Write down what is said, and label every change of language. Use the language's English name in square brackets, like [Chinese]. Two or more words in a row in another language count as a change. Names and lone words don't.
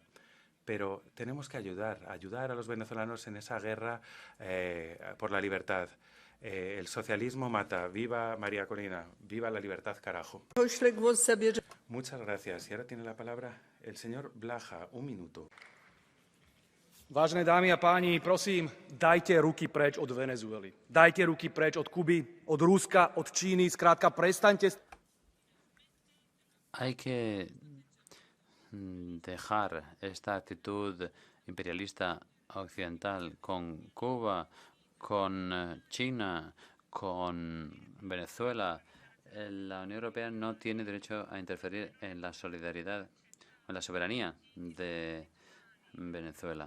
[Spanish] Pero tenemos que ayudar a los venezolanos en esa guerra por la libertad. El socialismo mata. Viva María Corina. Viva la libertad, carajo. Muchas gracias. Y ahora tiene la palabra el señor Blaha. Un minuto. [Slovak] Vážené dámy a páni, prosím, dajte ruky preč od Venezuely. Dajte ruky preč od Kuby, od Ruska, od Číny. Skrátka, prestaňte. [Spanish] Hay que dejar esta actitud imperialista occidental con Cuba, con China, con Venezuela. La Unión Europea no tiene derecho a interferir en la solidaridad, en la soberanía de Venezuela.